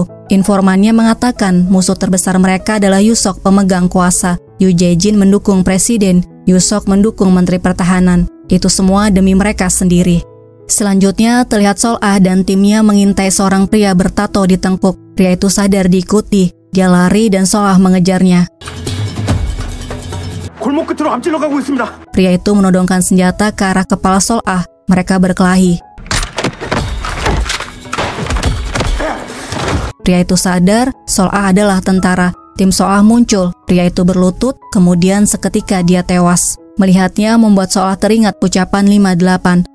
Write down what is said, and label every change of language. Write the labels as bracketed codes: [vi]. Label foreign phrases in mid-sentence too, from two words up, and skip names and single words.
[id] Informannya mengatakan musuh terbesar mereka adalah Yusok, pemegang kuasa. Yu Jae-jin mendukung presiden, Yusok mendukung Menteri Pertahanan. Itu semua demi mereka sendiri. Selanjutnya terlihat Sol-ah dan timnya mengintai seorang pria bertato di tengkuk. Pria itu sadar diikuti. Dia lari dan Sol-ah mengejarnya. [ko] 골목 끝으로 앞질러 가고 있습니다. [id] Pria itu menodongkan senjata ke arah kepala Sol-ah. Mereka berkelahi. Pria itu sadar Sol-ah adalah tentara. Tim Sol-ah muncul. Pria itu berlutut, kemudian seketika dia tewas. Melihatnya membuat Sol-ah teringat ucapan 58.